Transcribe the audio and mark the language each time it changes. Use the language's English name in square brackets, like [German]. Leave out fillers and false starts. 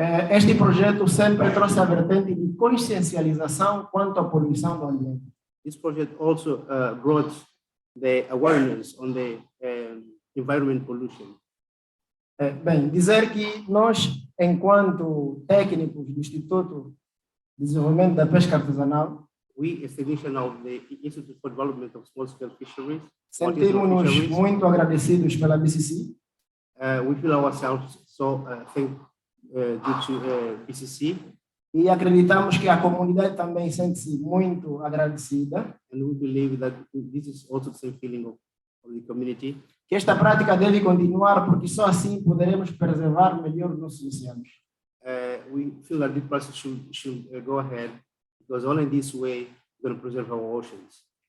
[Portuguese] Este projeto sempre trouxe a vertente de consciencialização quanto à poluição do ambiente. [English] This project also brought the awareness on the environment pollution. [Portuguese] Bem, dizer que nós, enquanto técnicos do Instituto de Desenvolvimento da Pesca Artesanal, [English] we, as technicians of the Institute for Development of Small-Scale Fisheries, [Portuguese] sentimos-nos muito agradecidos pela IPCC. [English] We feel ourselves so due to IPCC. [Portuguese] E acreditamos que a comunidade também sente-se muito agradecida. [English] And we believe that this is also the same feeling of the community. [Portuguese] Que esta prática deve continuar porque só assim poderemos preservar melhor os nossos oceanos. [English] We feel that this process should go ahead because only this way we're going to preserve our oceans.